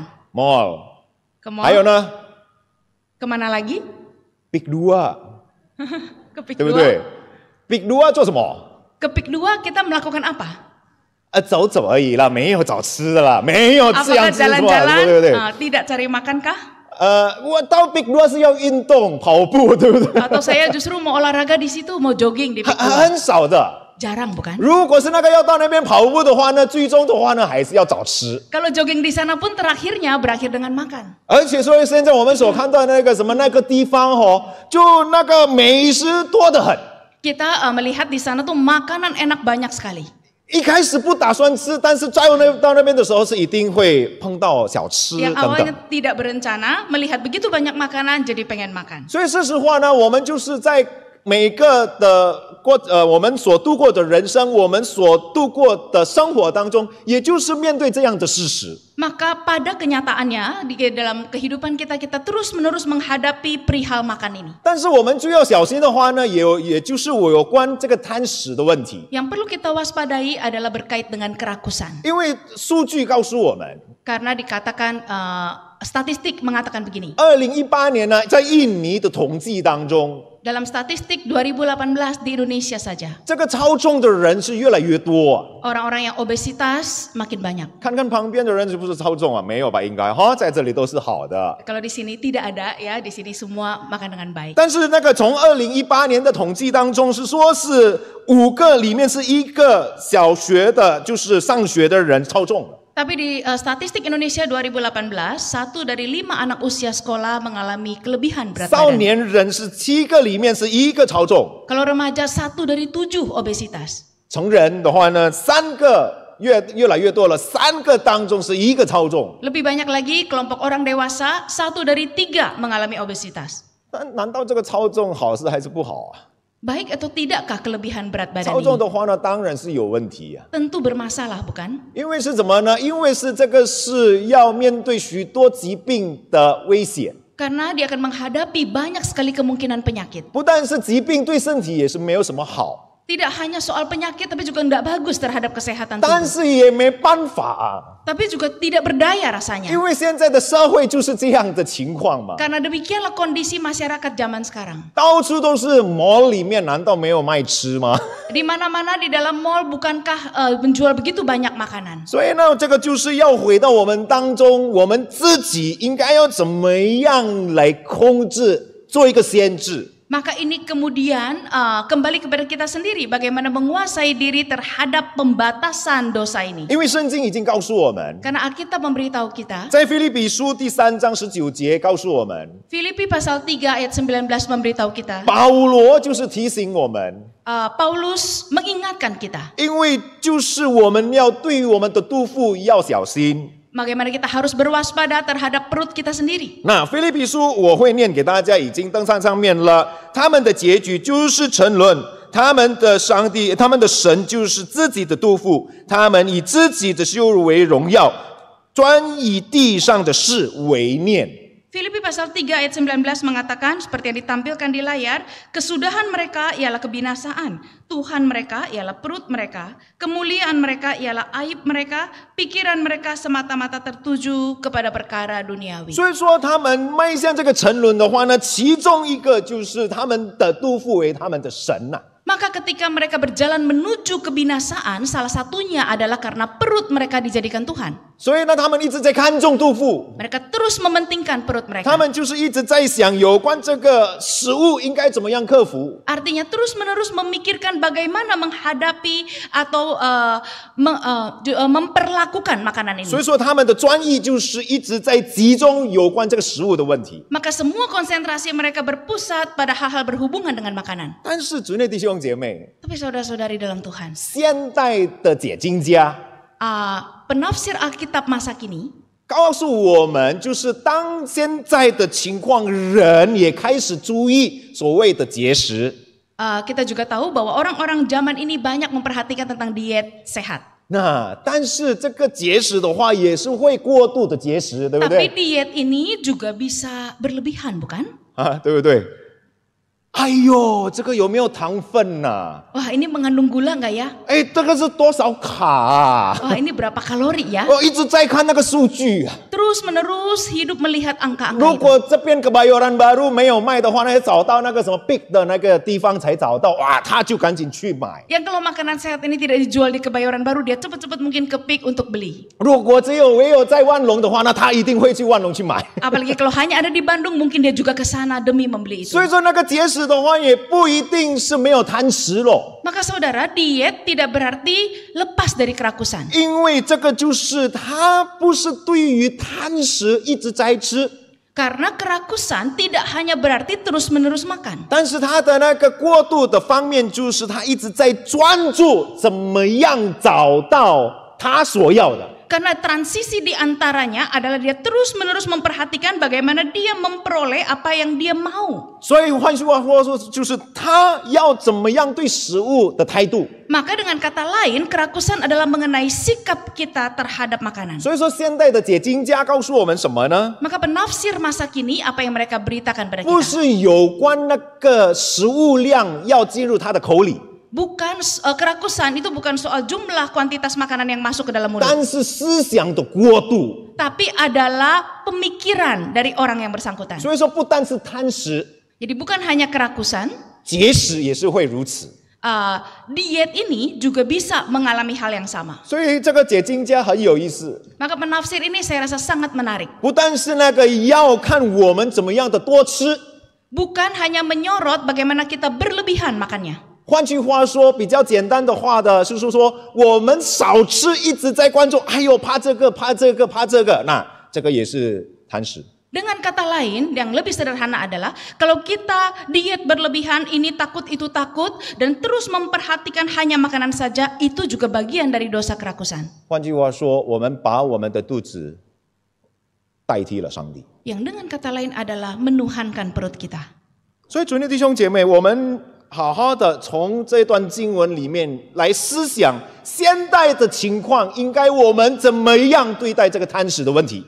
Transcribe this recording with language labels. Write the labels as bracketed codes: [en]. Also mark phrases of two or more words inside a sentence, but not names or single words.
[zh] Mall。 [id] Ke [zh] 还有 [id] mall? [zh] 呢 [id] Kemana lagi? [zh] ，Big 2， [id] Ke Pik [zh] 对不 2. 对？Big 2做什么？ [id] Ke Pik 2 kita melakukan apa? [zh] 走走而已啦，没有找吃的啦，没有这样 [id] Apakah [zh] 子是吧？ [id] jalan-jalan [zh] 对不对？ [id] tidak cari makan kah? [zh] 我到 Big 2是要运动跑步，对不对？ [id] Atau saya justru mau olahraga di situ, mau jogging di Pik 2? [zh] 很少的。 [id] Jarang bukan? [zh] 如果是那个要到那边跑步的话呢，最终的话呢，还是要找吃。 [id] Kalau jogging di sana pun terakhirnya berakhir dengan makan. [zh] 而且所以现在我们所看到的那个什么那个地方哦，就那个美食多得很。 [id] Kita melihat di sana tuh makanan enak banyak sekali. [zh] 一开始不打算吃，但是到那边的时候是一定会碰到小吃 [id] Yang [zh] 等 [id] awalnya [zh] 等。 [id] tidak berencana, melihat begitu banyak makanan jadi pengen makan. [zh] 所以事实话呢，我们就是在每个的我们所度过的人生，我们所度过的生活当中，也就是面对这样的事实。 [id] Maka pada kenyataannya di dalam kehidupan kita terus-menerus menghadapi perihal makan ini. [zh] 但是我们就要小心的话呢，也就是我有关这个贪食的问题， [id] Yang perlu kita waspadai adalah berkait dengan kerakusan. [zh] 因为数据告诉我们， [id] Karena dikatakan statistik mengatakan begini. [zh] 2018 年呢，在印尼的统计当中， [id] Dalam statistik 2018 di Indonesia saja, [zh] 这个超重的人是越来越多。 [id] orang-orang yang obesitas makin banyak. [zh] 看看旁边的人是不是超重啊？没有吧？应该哈，在这里都是好的。 [id] Kalau di sini tidak ada ya, di sini semua makan dengan baik. [zh] 但是那个从2018年的统计当中是说是5个里面是1个小学的，就是上学的人超重了。 [id] Tapi di statistik Indonesia 2018, 1 dari 5 anak usia sekolah mengalami kelebihan berat [zh] 少 [id] badan. [zh] 年人是7个里面是1个超重， [id] Kalau remaja 1 dari 7 obesitas. [zh] 成人的话呢，3个越来越多了，3个当中是1个超重。 [id] Lebih banyak lagi kelompok orang dewasa 1 dari 3 mengalami obesitas. [zh] 但难道这个超重好事还是不好啊？ [id] Baik atau tidakkah kelebihan berat badan [zh] 超重 [id] ini? [zh] 的话呢，当然是有问题啊。 [id] Tentu bermasalah bukan? [zh] 因为是怎么呢？因为是这个是要面对许多疾病的危险， [id] Karena dia akan menghadapi banyak sekali kemungkinan penyakit. [zh] 不但是疾病对身体也是没有什么好。 [id] Tidak hanya soal penyakit tapi juga tidak bagus terhadap kesehatan [zh] 但 [id] tubuh. [zh] 是也没办法啊， [id] Tapi juga tidak berdaya rasanya. [zh] 因为现在的社会就是这样的情况嘛， [id] Karena demikianlah kondisi masyarakat zaman sekarang. [zh] 到处都是 mall 里面，难道没有卖吃吗？ [id] Di mana-mana di dalam mall bukankah menjual begitu banyak makanan? [zh] 所以呢，这个就是要回到我们当中，我们自己应该要怎么样来控制，做一个先知。 [id] Maka ini kemudian kembali kepada kita sendiri bagaimana menguasai diri terhadap pembatasan dosa ini. [zh] 因为圣经已经告诉我们， [id] Karena Alkitab memberitahu kita, [zh] 在腓立比书第3章19节告诉我们， [id] Filipi pasal 3 ayat 19 memberitahu kita, [zh] 保罗就是提醒我们， [id] Paulus mengingatkan kita [zh] 因为就是我们要对于我们的肚腹要小心。 [id] bagaimana kita harus berwaspada terhadap perut kita sendiri. [zh] 那腓立比书我会念给大家，已经登上面了。他们的结局就是沉沦，他们的上帝，他们的神就是自己的肚腹，他们以自己的羞辱为荣耀，专以地上的事为念。 [id] Filipi pasal 3 ayat 19 mengatakan seperti yang ditampilkan di layar, kesudahan mereka ialah kebinasaan, Tuhan mereka ialah perut mereka, kemuliaan mereka ialah aib mereka, pikiran mereka semata-mata tertuju kepada perkara duniawi. [zh] 所以说，他们迈向这个沉沦的话呢，其中一个就是他们的肚腹为他们的神呐、 [id] Maka ketika mereka berjalan menuju kebinasaan, salah satunya adalah karena perut mereka dijadikan Tuhan. [zh] 所以呢，他们一直在看重肚腹， [id] Mereka terus mementingkan perut [zh] 他 [id] mereka. [zh] 们就是一直在想有关这个食物应该怎么样克服。 [id] Artinya terus-menerus memikirkan bagaimana menghadapi atau memperlakukan makanan [zh] 所以 [id] ini. [zh] 说，他们的专一就是一直在集中有关这个食物的问题。 [id] Maka semua konsentrasi mereka berpusat pada hal-hal berhubungan dengan makanan. [zh] 但是，主内弟兄姐妹， [id] Tapi saudara-saudari dalam Tuhan, [zh] 现代的解经家 [id] penafsir Alkitab masa kini [zh] 告诉我们，就是当现在的情况，人也开始注意所谓的节食。 [id] Kita juga tahu bahwa orang-orang zaman ini banyak memperhatikan tentang diet sehat. [zh] 那但是这个节食的话，也是会过度的节食，对不 [id] Tapi [zh] 对？ [id] diet ini juga bisa berlebihan, bukan? [zh] 啊，对不对？哎呦，这个有没有糖分呐、 [id] Wah, ini mengandung gula nggak ya? [zh] 哎，这个是多少卡啊？ [id] Wah, ini berapa kalori ya? [zh] 我一直在看那个数据啊。 [id] Terus menerus hidup melihat angka-angka [zh] 如 [id] itu. [zh] 果这边 Kebayoran Baru 没有卖的话，那要找到那个什么 Big 的那个地方才找到，哇，他就赶紧去买。 [id] Yang kalau makanan sehat ini tidak dijual di Kebayoran Baru, dia cepat-cepat mungkin ke Peak untuk beli. [zh] 如果唯有在万隆的话，那他一定会去万隆去买。 [id] Apalagi kalau hanya ada di Bandung, mungkin dia juga ke sana demi membeli itu. [zh] 所以说那个节食的话，也不一定是没有贪食咯， [id] Maka saudara, diet tidak berarti lepas dari kerakusan. [zh] 因为这个就是他不是对于贪食一直在吃， [id] Karena kerakusan tidak hanya berarti terus-menerus makan. [zh] 但是他的那个过度的方面，就是他一直在专注怎么样找到他所要的。 [id] Karena transisi di antaranya adalah dia terus-menerus memperhatikan bagaimana dia memperoleh apa yang dia mau. [zh] 所以换句话说，就是他要怎么样对食物的态度。 [id] Maka dengan kata lain, kerakusan adalah mengenai sikap kita terhadap makanan. [zh] 所以说，现代的解经家告诉我们什么呢？ [id] Maka penafsir masa kini apa yang mereka beritakan pada [zh] 不 [id] kita? [zh] 是有关那个食物量要进入他的口里， [id] Bukan kerakusan itu bukan soal jumlah kuantitas makanan yang masuk ke dalam mulut, [zh] 但是思想的过度。 [id] tapi adalah pemikiran dari orang yang bersangkutan. [zh] 所以说，不单是贪食， [id] Jadi bukan hanya kerakusan, [zh] 节食也是会如此。 [id] diet ini juga bisa mengalami hal yang sama. [zh] 所以这个解经家很有意思， [id] Maka penafsir ini saya rasa sangat menarik. [zh] 不但是那个要看我们怎么样的多吃， [id] Bukan hanya menyorot bagaimana kita berlebihan makannya. [zh] 换句话说，比较简单的话的，就是说我们少吃，一直在关注，哎呦，怕这个，怕这个，怕这个，那这个也是贪食。 [id] Dengan kata lain, yang lebih sederhana adalah kalau kita diet berlebihan, ini takut, itu takut, dan terus memperhatikan hanya makanan saja, itu juga bagian dari dosa kerakusan. [zh] 换句话说，我们把我们的肚子代替了上帝。 [id] Yang dengan kata lain adalah menuhankan perut kita. [zh] 所以，主内弟兄姐妹，我们好好的从这段经文里面来思想现代的情况，应该我们怎么样对待这个贪食的问题。